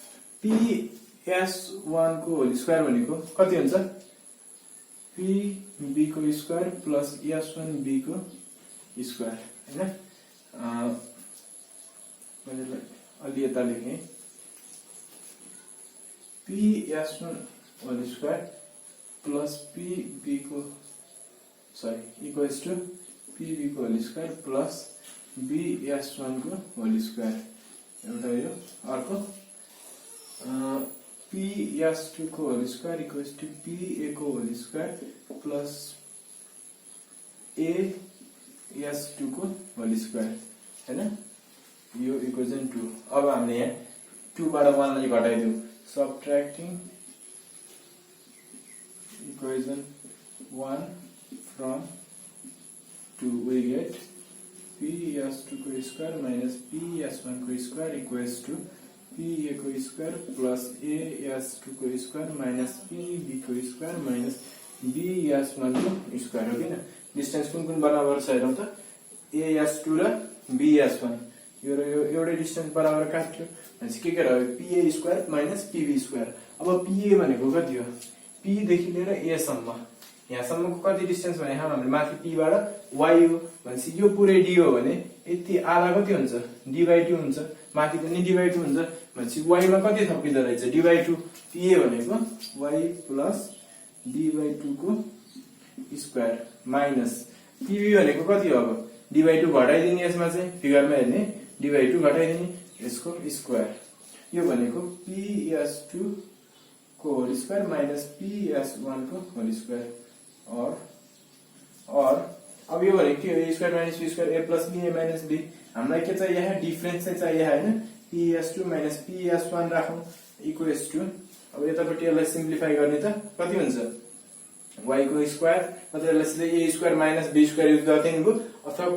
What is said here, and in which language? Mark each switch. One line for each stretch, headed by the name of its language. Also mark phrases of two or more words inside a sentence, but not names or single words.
Nepali: ps1 को
English: whole square
Nepali: भनेको कति हुन्छ pb को
English: square plus
Nepali: s1b को स्क्वायर हैन मैले अलि यता लेखेँ ps1
English: whole square plus
Nepali: pb को
English: sorry equals to
Nepali: pb को
English: whole square plus
Nepali: bs1 को
English: whole square
Nepali: एउटा यो अर्को ps2 को
English: whole square equals to
Nepali: pa को
English: whole square plus
Nepali: as2 को
English: whole square
Nepali: हैन यो इक्वेसन 2 अब हामीले यहाँ 2 बाट 1 लाई घटाइदियौ
English: subtracting equation 1 from 2 we get
Nepali: ps2 को
English: square minus
Nepali: ps1 को
English: square equals to
Nepali: pa को
English: square plus
Nepali: as2 को
English: square minus
Nepali: pb को
English: square minus
Nepali: bs1 को स्क्वायर हो किन डिस्टेन्स कुन कुन बराबर छ हेरौं त as2 र bs1 यो र यो एउटै डिस्टेन्स बराबर काट्यो भनेपछि के रह्यो pa
English: square minus
Nepali: pb स्क्वायर अब pa भनेको कति हो p देखि लिएर a सम्म यहाँसम्मको कति डिस्टेन्स भने हामीले माथि p बाट y हो भनेपछि यो पुरै d हो भने यति आधा कति हुन्छ d/2 हुन्छ माथि पनि d/2 हुन्छ भनेपछि y मा कति थपिँदै रहेछ d/2 pa भनेको y प्लस d/2 को स्क्वायर माइनस pb भनेको कति हो अब d/2 घटाइदिने यसमा चाहिँ फिगरमा हेर्ने d/2 घटाइदिने यसको स्क्वायर यो भनेको ps2 को
English: whole square minus
Nepali: ps1 को
English: whole square
Nepali: और अब यो भनेको के हो a
English: square minus
Nepali: b स्क्वायर a प्लस b a माइनस b हामीलाई के चाहिए यहाँ डिफरेन्स चाहिँ चाहिए हैन ps2 माइनस ps1 राखौं
English: equals to
Nepali: अब यतापटि यसलाई सिम्प्लिफाई गर्ने त कति हुन्छ y को स्क्वायर मतलब यसले a
English: square minus
Nepali: b स्क्वायर युज गर्दै नि भो अथवा